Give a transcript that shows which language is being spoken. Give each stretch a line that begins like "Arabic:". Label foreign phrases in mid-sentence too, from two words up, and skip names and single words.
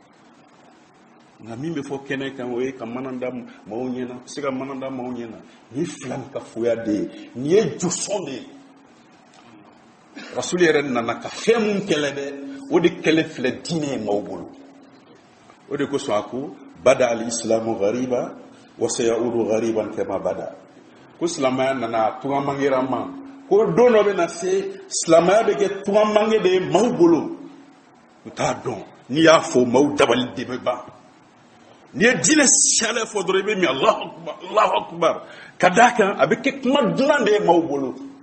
Bambara: nka min bɛ fɔ kɛnɛ kan o ye ka mana da maaw ɲɛna se ka mana da maaw ɲɛna nin fila min ka foya de ye nin ye josɔn de ye rasuli yɛrɛ nana ka fɛn mun kɛlɛ dɛ o de kɛlɛ filɛ diinɛ ye maaw bolo o de kosɔn a ko
Arabic: بدأ الإسلام غريبا وسيعود غريبا كما بدأ
Bambara: ko silamɛya nana tungamangera ma ko don dɔ bɛ na se silamɛya bɛ kɛ tungamange de ye maaw bolo u t'a dɔn n'i y'a fɔ maaw dabali de bɛ ban n'i ye diinɛ siyalen fɔ dɔrɔn i bɛ min
Arabic: الله أكبر
Bambara: ka d'a kan a bɛ kɛ kuma dunan de ye maaw bolo